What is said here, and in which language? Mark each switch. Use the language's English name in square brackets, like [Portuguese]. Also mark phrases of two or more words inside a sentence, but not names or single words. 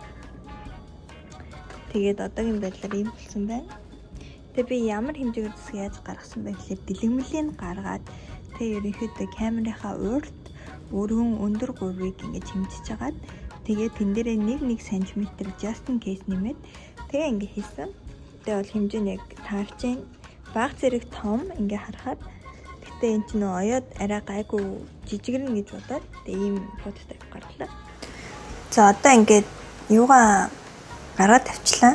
[Mongolian] Тэгээд одоогийн байдлаар ийм болсон байна. Тэгээ би ямар хэмжээгээр зүсгээ яаж гаргасан бэ гэхээр дэлгэмлийг гаргаад тэгээ ерөнхийдөө камерынхаа урд өргөн өндөр гурвыг ингэж хэмжиж хагаад тэгээ тэн дээрээ 1 см [English] just in case [Mongolian] нэмээд тэгээ ингэ хийсэн. Тэгээ бол хэмжээ нь яг таарч байна. Баг зэрэг том ингээ харахад гэтээ эн чинь оёод арай гайгүй жижигэрнэ гэж бодоод тэгээ ийм прототип гарлаа. За одоо ингээд юугаа гараад тавьчлаа.